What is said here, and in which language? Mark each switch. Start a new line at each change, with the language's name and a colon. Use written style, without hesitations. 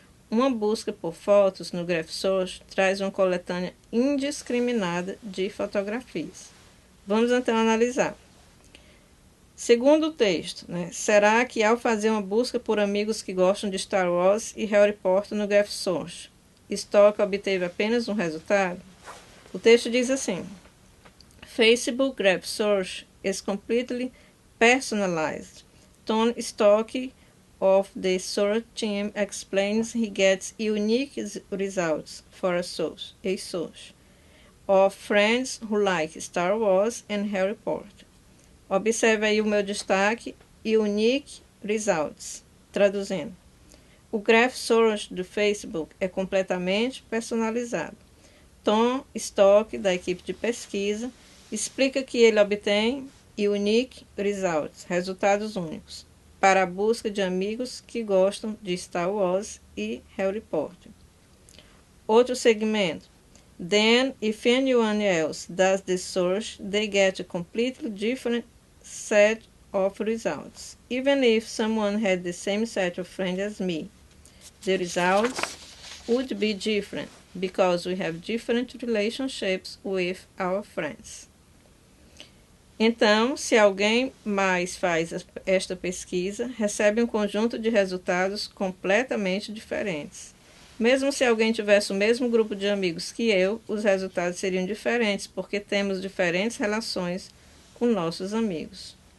Portuguese: Uma busca por fotos no Graph Source traz uma coletânea indiscriminada de fotografias. Vamos então analisar. Segundo o texto, será que ao fazer uma busca por amigos que gostam de Star Wars e Harry Potter no Graph Source, Stock obteve apenas um resultado? O texto diz assim:
English: Facebook Graph Source is completely personalized. Tom Stock of the Source team explains he gets unique results for a source of friends who like Star Wars and Harry Potter.
Portuguese: Observe aí o meu destaque,
English: Unique Results,
Portuguese: traduzindo. O Graph Source do Facebook é completamente personalizado. Tom Stock, da equipe de pesquisa, explica que ele obtém
English: Unique Results,
Portuguese: resultados únicos, para a busca de amigos que gostam de Star Wars e Harry Potter. Outro segmento.
English: Then, if anyone else does the search, they get a completely different set of results. Even if someone had the same set of friends as me, the results would be different because we have different relationships with our friends.
Portuguese: Então, se alguém mais faz esta pesquisa, recebe um conjunto de resultados completamente diferentes. Mesmo se alguém tivesse o mesmo grupo de amigos que eu, os resultados seriam diferentes, porque temos diferentes relações com nossos amigos.